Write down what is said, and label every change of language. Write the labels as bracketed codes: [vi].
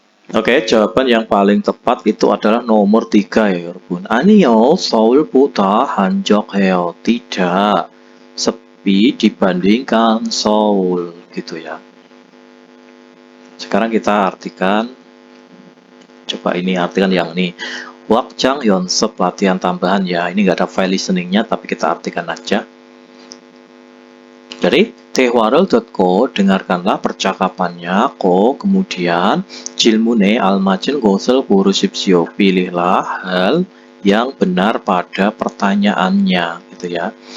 [id] Oke, jawaban yang paling tepat itu adalah nomor 3 ya, [ko] 여러분. 아니요, 서울보다 한적해요. [id] Tidak, sepi dibandingkan Seoul, gitu ya. Sekarang kita artikan. Coba ini artikan yang ini. Wakjang yonsep latihan tambahan ya. Ini nggak ada file listeningnya, tapi kita artikan aja. Jadi, [ko] 대화를 듣고 [id] dengarkanlah percakapannya. kemudian [ko] 질문에 알맞은 것을 고르십시오. [id] Pilihlah hal yang benar pada pertanyaannya, gitu ya.